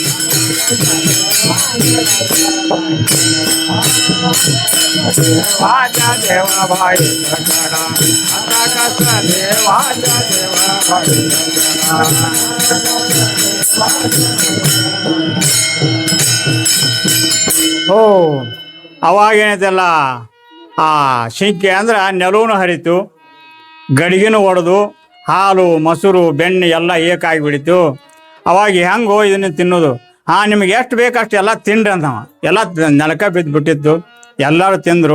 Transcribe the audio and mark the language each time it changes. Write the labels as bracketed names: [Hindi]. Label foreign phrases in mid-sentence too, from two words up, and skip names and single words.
[Marathi] देवाचा देवा भाई सखरा आता कैसा देवाचा देवा भाई सखरा. [Kannada] हो ಅವಾಗೇನೈತಲ್ಲ ಆ ಶಿಂಕೆ ಅಂದ್ರೆ ನೆಲವೂ ಹರಿತು, ಗಡಿಗೆನೂ ಒಡೆದು, ಹಾಲು ಮೊಸರು ಬೆಣ್ಣೆ ಎಲ್ಲ ಏಕಾಗಿಬಿಡಿತು. ಅವಾಗ ಹೆಂಗೋ ಇದನ್ನು ತಿನ್ನೋದು? ನಿಮಗೆ ಎಷ್ಟು ಬೇಕಷ್ಟು ಎಲ್ಲ ತಿನ್ರಿ ಅಂತವ. ಎಲ್ಲ ನೆಲಕ ಬಿದ್ದುಬಿಟ್ಟಿತ್ತು, ಎಲ್ಲರೂ ತಿಂದರು.